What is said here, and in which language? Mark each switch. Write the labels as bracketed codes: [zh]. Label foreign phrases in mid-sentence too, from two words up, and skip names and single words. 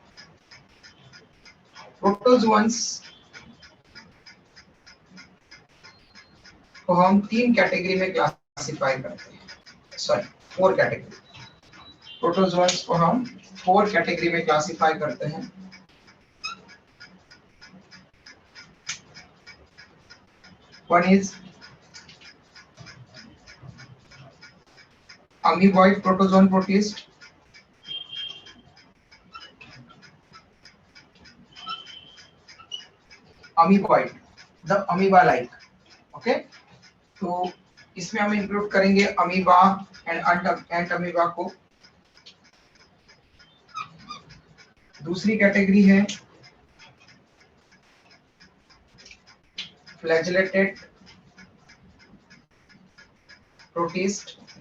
[hi] प्रोटोजोन्स को हम 3 कैटेगरी में क्लासिफाई करते हैं, [en] sorry 4 category. [hi] प्रोटोजोन्स को हम 4 कैटेगरी में क्लासिफाई करते हैं। [en] one is amoeboid protozoan protist, amoeboid, the amoeba like। [hi] ओके, तो इसमें हम इंक्लूड करेंगे [en] amoeba and amoeba [hi] को। दूसरी कैटेगरी है [en] flagellated protist,